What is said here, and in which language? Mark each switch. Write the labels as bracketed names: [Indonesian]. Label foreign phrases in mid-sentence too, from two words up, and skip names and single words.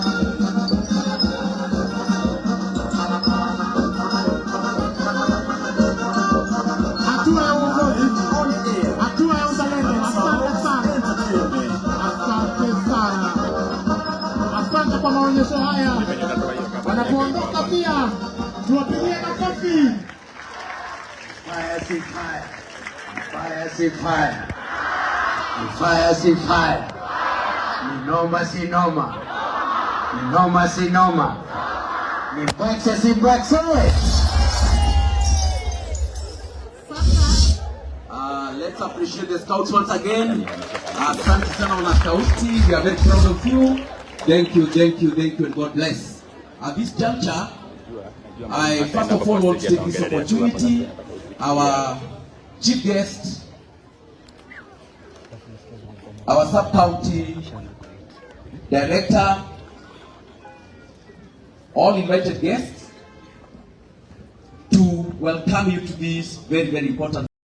[Swahili] Hatua ya uongozi, hatua ya uzalendo. Asante sana, asante sana, asante kwa maonyesho haya. Wanapoondoka pia tuwapigie makofi. Fire si fire. Fire si fire. Fire si fire. Ni noma si noma. Ni noma si noma. Ni Brexit si Brexit. [English] Let's appreciate the scouts once again. [Swahili] Asante sana wana scouti. [English] We are very proud of you. Thank you, and God bless. At this juncture, I first of all want to take this opportunity. Our chief guest, our sub-county director, all invited guests, to welcome you to this very, very important